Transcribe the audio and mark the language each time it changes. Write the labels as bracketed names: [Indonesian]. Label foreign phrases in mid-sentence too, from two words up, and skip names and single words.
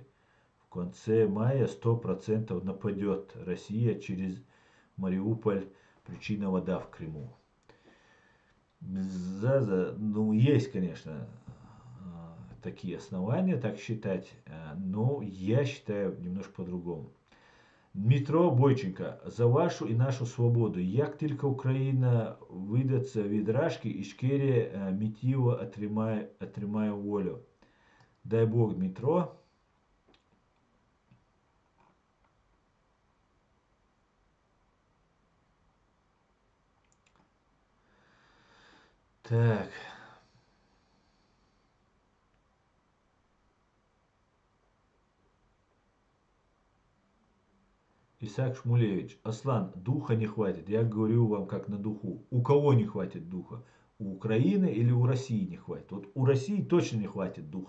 [Russian] В конце мая 100% нападет Россия через Мариуполь, причина вода в Крыму. Заза, ну есть, конечно, такие основания так считать, но я считаю немножко по-другому. [Ukrainian] Дмитро Бойченко, за вашу і нашу свободу. Як тільки Україна видаться від Рашки, Ічкерія миттєво отримає волю. Дай Бог, Дмитро. Так. [Russian] Исаак Шмулевич. Аслан, духа не хватит. Я говорю вам как на духу. У кого не хватит духа? У Украины или у России не хватит? Вот у России точно не хватит духа.